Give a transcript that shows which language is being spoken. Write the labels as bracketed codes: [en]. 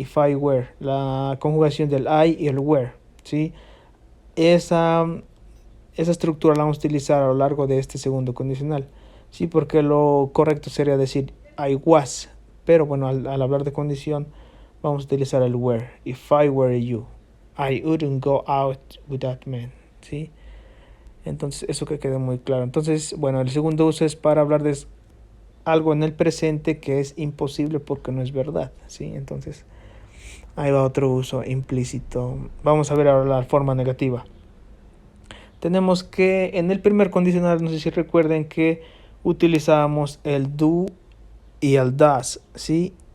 [en] If I were, [es] la conjugación del I y el were, ¿sí? Esa estructura la vamos a utilizar a lo largo de este segundo condicional, ¿sí? Porque lo correcto sería decir [en] I was, [es] pero bueno, al hablar de condición vamos a utilizar el were. [en] If I were you, I wouldn't go out with that man, ¿sí? [es] Entonces, eso que quede muy claro. Entonces, bueno, el segundo uso es para hablar de algo en el presente que es imposible porque no es verdad, ¿sí? Entonces, ahí va otro uso implícito. Vamos a ver ahora la forma negativa. Tenemos que en el primer condicional, no sé si recuerden que utilizábamos el do y el does, ¿sí?